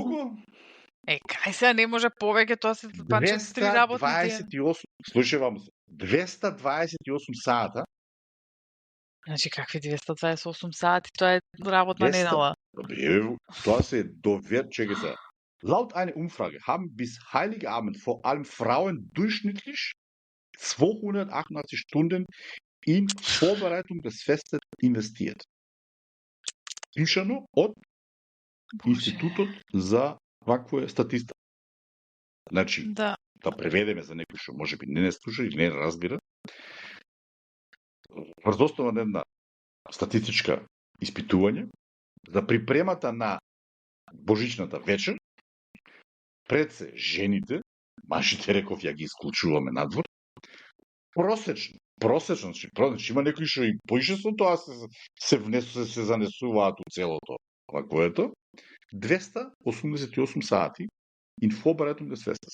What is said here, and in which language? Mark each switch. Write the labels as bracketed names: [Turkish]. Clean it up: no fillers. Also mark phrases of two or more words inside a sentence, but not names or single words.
[Macedonian] Колку? Кај сега не може повеќе, тоа се Панче 3 работни дена. 228, слушај вам се, 228 сата. Значи, какви 228 сати? Тоа е работна недела. Тоа се чекај се. [German] Laut einer Umfrage haben bis Heiligabend vor allem Frauen durchschnittlich 288 Stunden in Vorbereitung des Festes investiert. [Macedonian] Пишано од Институтот за ваква статистика. Значи, да преведеме за некој што можеби не слуша или не разбира. Врз основа на една статистичка испитување за припремата на божичната вечер, пред се жените, мажите реков ја ги исклучуваме надвор, просечно, значи има некои што и поише со тоа се занесуваат у целото ваквоето, 288 сати [German] in Vorbereitung des Festes.